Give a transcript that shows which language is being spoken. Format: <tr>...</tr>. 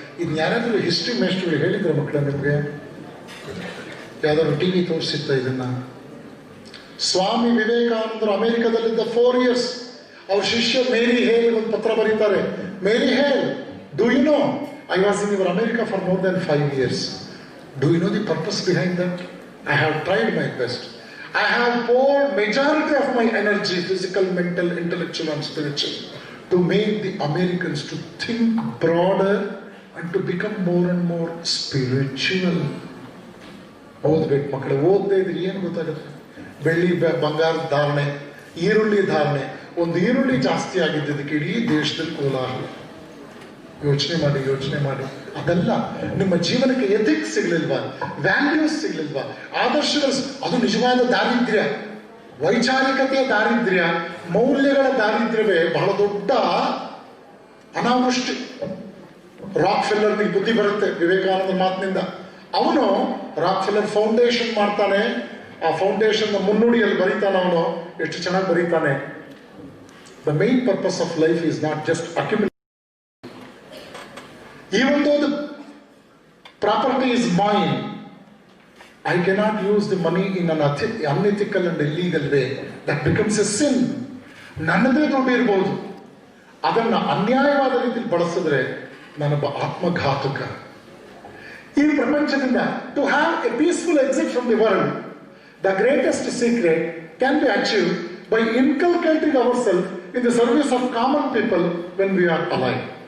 <kn>ಇನ್ನು ಯಾರಾದರೂ ಹಿಸ್ಟ್ರಿ ಮೇಸ್ಟ್ರುಗಳು ಹೇಳಿದ್ರು ಮಕ್ಕಳ ನಿಮಗೆ? ಯಾವ್ದಾದ್ರು ಟಿವಿ ತೋರಿಸಿತ್ತ ಇದನ್ನ? ಸ್ವಾಮಿ ವಿವೇಕಾನಂದರು ಅಮೆರಿಕದಲ್ಲಿದ್ದ</kn> <en>4 years</en> <kn>ಅವ್ರ ಶಿಷ್ಯ ಮೇರಿ ಹೇಲ್ ಒಂದು ಪತ್ರ ಬರೀತಾರೆ.</kn> <en>Mary Hale, do you know I was in your America for more than 5 years. Do you know the purpose behind that? I have tried my best. I have poured majority of my energy, physical, mental, intellectual and spiritual, to make the Americans to think broader and to become more and more spiritual.</en> <kn>ಓದ್ಬೇಕು ಮಕ್ಕಳು, ಓದದೇ ಇದ್ರೆ ಏನು ಗೊತ್ತಾಗುತ್ತೆ? ಬೆಳ್ಳಿ ಬಂಗಾರದ ಧಾರಣೆ, ಈರುಳ್ಳಿ ಧಾರಣೆ, ಒಂದು ಈರುಳ್ಳಿ ಜಾಸ್ತಿ ಆಗಿದ್ದಕ್ಕೆ ಇಡೀ ದೇಶದಲ್ಲಿ ಕೋಲಾಹಲ. ಯೋಚನೆ ಮಾಡಿ. ಅದೆಲ್ಲ ನಿಮ್ಮ ಜೀವನಕ್ಕೆ ಎಥಿಕ್ಸ್ ಸಿಗ್ಲಿಲ್ವಾ? ವ್ಯಾಲ್ಯೂಸ್ ಸಿಗ್ಲಿಲ್ವಾ? ಆದರ್ಶಗಳು, ಅದು ನಿಜವಾದ ದಾರಿದ್ರ್ಯ. ವೈಚಾರಿಕತೆಯ ದಾರಿದ್ರ್ಯ, ಮೌಲ್ಯಗಳ ದಾರಿದ್ರ್ಯವೇ ಬಹಳ ದೊಡ್ಡ ಅನಾವೃಷ್ಟಿ. ರಾಕ್ ಫೆಲ್ಲರ್ನಿಗೆ ಬುದ್ಧಿ ಬರುತ್ತೆ ವಿವೇಕಾನಂದ ಮಾತಿನಿಂದ. ಅವನು ರಾಕ್ ಫೆಲ್ಲರ್ ಫೌಂಡೇಶನ್ ಮಾಡ್ತಾನೆ. ಆ ಫೌಂಡೇಶನ್ ಮುನ್ನುಡಿಯಲ್ಲಿ ಬರೀತಾನೆ ಅವನು. ಎಷ್ಟು ಚೆನ್ನಾಗಿ ಬರೀತಾನೆ.</kn> <en>The main purpose of life is not just accumulate. Even though the property is mine, I cannot use the money in an unethical and illegal way. That becomes a sin.</en> <kn>ನನ್ನದೇ ದುಡ್ಡು ಇರ್ಬೋದು, ಅದನ್ನು ಅನ್ಯಾಯವಾದ ರೀತಿಯಲ್ಲಿ ಬಳಸಿದ್ರೆ ನಾನೊಬ್ಬ ಆತ್ಮಘಾತಕ. ಈ ಪ್ರಪಂಚದಿಂದ</kn> <en>To have a peaceful exit from the world, the greatest secret can be achieve by inculcating our self in the service of common people when we are alive.</en>